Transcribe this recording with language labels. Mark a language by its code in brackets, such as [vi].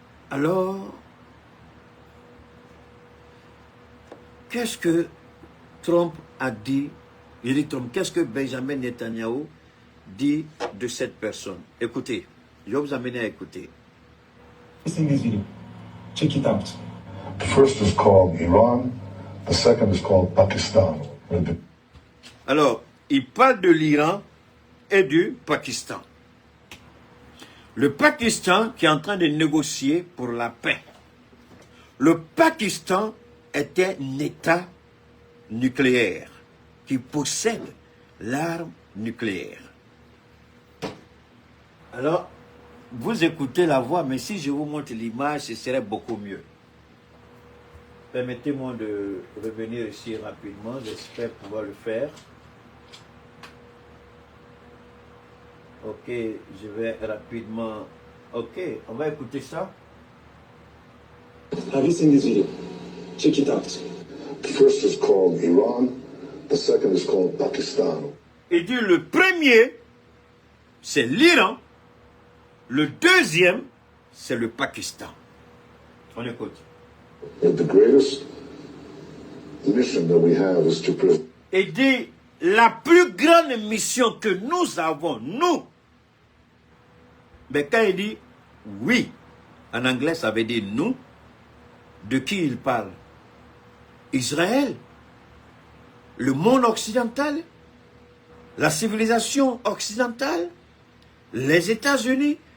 [fr] Alors, qu'est-ce que Trump a dit? Il dit Trump, qu'est-ce que Benjamin Netanyahou dit de cette personne? Écoutez, je vais vous amener à écouter. [en] Check it out. The first is called Iran, the second is called Pakistan. [fr] Alors, il parle de l'Iran et du Pakistan. Le Pakistan qui est en train de négocier pour la paix. Le Pakistan est un État nucléaire qui possède l'arme nucléaire. Alors, vous écoutez la voix, mais si je vous montre l'image, ce serait beaucoup mieux. Permettez-moi de revenir ici rapidement, j'espère pouvoir le faire. Ok, je vais rapidement... Ok, on va écouter ça. [en] Have you seen this video? Check it out. The first is called Iran, the second is called Pakistan. [fr] Il dit le premier, c'est l'Iran. Le deuxième, c'est le Pakistan. On écoute. [en] And the greatest mission that we have is to prevent. [fr] Il dit, la plus grande mission que nous avons, nous. Mais quand il dit oui, en anglais ça veut dire nous, de qui il parle? Israël, le monde occidental, la civilisation occidentale, les États-Unis.